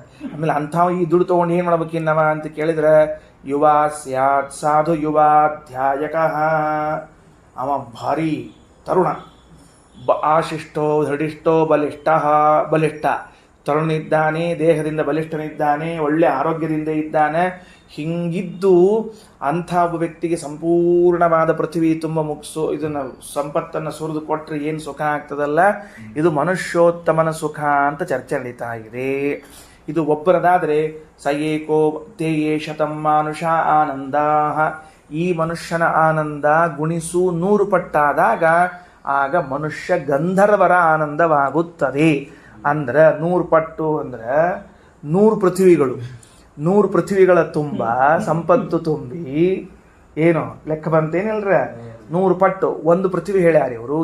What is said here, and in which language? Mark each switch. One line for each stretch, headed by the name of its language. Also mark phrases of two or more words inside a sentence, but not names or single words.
Kannada: ಆಮೇಲೆ ಅಂಥವು ಈ ದುಡ್ಡು ತೊಗೊಂಡು ಏನು ಮಾಡ್ಬೇಕಿನ್ನವ ಅಂತ ಕೇಳಿದ್ರೆ,
Sanskrit: ಯುವ ಸ್ಯಾತ್ ಸಾಧು ಯುವಾಧ್ಯಾಯಕಃ,
Kannada: ಅವ ಭಾರಿ ತರುಣ,
Sanskrit: ಆಶಿಷ್ಟೋ ದೃಢಿಷ್ಟೋ ಬಲಿಷ್ಠ,
Kannada: ತರುಣನಿದ್ದಾನೆ, ದೇಹದಿಂದ ಬಲಿಷ್ಠನಿದ್ದಾನೆ, ಒಳ್ಳೆ ಆರೋಗ್ಯದಿಂದ ಇದ್ದಾನೆ. ಹಿಂಗಿದ್ದು ಅಂಥ ಒಬ್ಬ ವ್ಯಕ್ತಿಗೆ ಸಂಪೂರ್ಣವಾದ ಪೃಥ್ವಿ ತುಂಬ ಇದನ್ನು ಸಂಪತ್ತನ್ನು ಸುರಿದು ಕೊಟ್ಟರೆ ಏನು ಸುಖ ಆಗ್ತದಲ್ಲ, ಇದು ಮನುಷ್ಯೋತ್ತಮನ ಸುಖ ಅಂತ ಚರ್ಚೆ ನಡೀತಾ ಇದೆ. ಇದು ಒಬ್ಬರದಾದರೆ
Sanskrit: ಸ ಏಕೋ ತೇಯೇ ಶತಂ ಮಾನುಷ ಆನಂದ,
Kannada: ಈ ಮನುಷ್ಯನ ಆನಂದ ಗುಣಿಸು 100 ಪಟ್ಟಾದಾಗ ಆಗ ಮನುಷ್ಯ ಗಂಧರ್ವರ ಆನಂದವಾಗುತ್ತದೆ. ಅಂದ್ರೆ 100 ಪಟ್ಟು ಅಂದ್ರೆ 100 ಪೃಥ್ವಿಗಳು, 100 ಪೃಥ್ವಿಗಳ ತುಂಬ ಸಂಪತ್ತು ತುಂಬಿ ಏನು ಲೆಕ್ಕ ಬಂತೇನಿಲ್ರ, 100 ಪಟ್ಟು ಒಂದು ಪೃಥ್ವಿ ಹೇಳ್ಯಾರ ಇವರು.